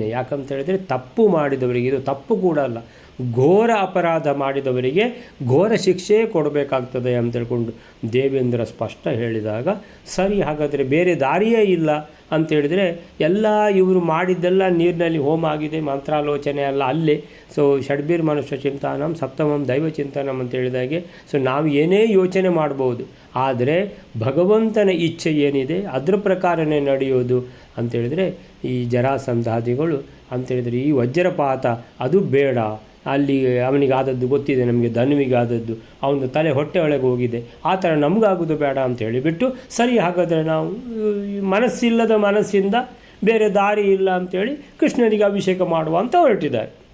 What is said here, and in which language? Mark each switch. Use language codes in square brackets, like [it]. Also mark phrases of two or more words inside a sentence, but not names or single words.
[kn] ಯಾಕಂತ ಹೇಳಿದರೆ ತಪ್ಪು ಮಾಡಿದವರಿಗೆ, ಇದು ತಪ್ಪು ಕೂಡ ಅಲ್ಲ, ಘೋರ ಅಪರಾಧ ಮಾಡಿದವರಿಗೆ ಘೋರ ಶಿಕ್ಷೆ ಕೊಡಬೇಕಾಗ್ತದೆ ಅಂತ ಹೇಳ್ಕೊಂಡು ದೇವೇಂದ್ರ ಸ್ಪಷ್ಟ ಹೇಳಿದಾಗ, ಸರಿ ಹಾಗಾದರೆ ಬೇರೆ ದಾರಿಯೇ ಇಲ್ಲ ಅಂತೇಳಿದರೆ, ಎಲ್ಲ ಇವರು ಮಾಡಿದ್ದೆಲ್ಲ ನೀರಿನಲ್ಲಿ ಹೋಮ ಆಗಿದೆ, ಮಂತ್ರಾಲೋಚನೆ ಅಲ್ಲ ಅಲ್ಲೇ. ಸೊ [sa] ಷಡ್ಬೀರ್ ಮನುಷ್ಯ ಚಿಂತನಂ ಸಪ್ತಮಂ ದೈವ ಚಿಂತನಂ [kn] ಅಂತ ಹೇಳಿದಾಗೆ, ಸೊ ನಾವು ಏನೇ ಯೋಚನೆ ಮಾಡ್ಬೋದು, ಆದರೆ ಭಗವಂತನ ಇಚ್ಛೆ ಏನಿದೆ ಅದರ ಪ್ರಕಾರನೇ ನಡೆಯೋದು ಅಂತೇಳಿದರೆ, ಈ ಜರಾಸಂಧಾದಿಗಳು ಅಂತೇಳಿದರೆ ಈ ವಜ್ರಪಾತ ಅದು ಬೇಡ. ಅಲ್ಲಿ ಅವನಿಗಾದದ್ದು ಗೊತ್ತಿದೆ, ನಮಗೆ ಧನುವಿಗಾದದ್ದು, ಅವನ ತಲೆ ಹೊಟ್ಟೆ ಒಳಗೆ ಹೋಗಿದೆ, ಆ ಥರ ನಮಗಾಗೋದು ಬೇಡ ಅಂತ ಹೇಳಿಬಿಟ್ಟು, ಸರಿ ಹಾಗಾದರೆ ನಾವು ಮನಸ್ಸಿಲ್ಲದ ಮನಸ್ಸಿಂದ ಬೇರೆ ದಾರಿ ಇಲ್ಲ ಅಂಥೇಳಿ ಕೃಷ್ಣನಿಗೆ ಅಭಿಷೇಕ ಮಾಡುವ ಅಂತ ಹೊರಟಿದ್ದಾರೆ.